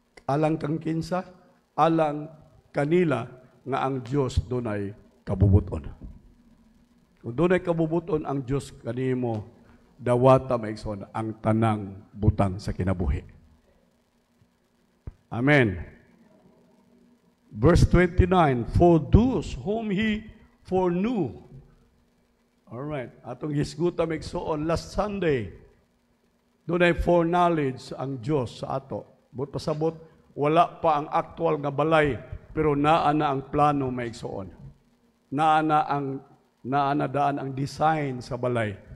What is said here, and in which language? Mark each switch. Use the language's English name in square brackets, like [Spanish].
[Cebuano] Alang kang kinsa, alang kanila nga ang Dios dunay kabubuton. Kung dunay kabubuton ang Dios kanimo, dawata maigsoon ang tanang butang sa kinabuhi. Amen. [English] Verse 29, for those whom He foreknew. [Cebuano] Alright, atong hisguta maigsoon [English] last Sunday, [Cebuano] doon ay foreknowledge ang Diyos sa ato. But pasabot, wala pa ang actual nga balay, pero naa na ang plano maigsoon. Naa na daan ang design sa balay.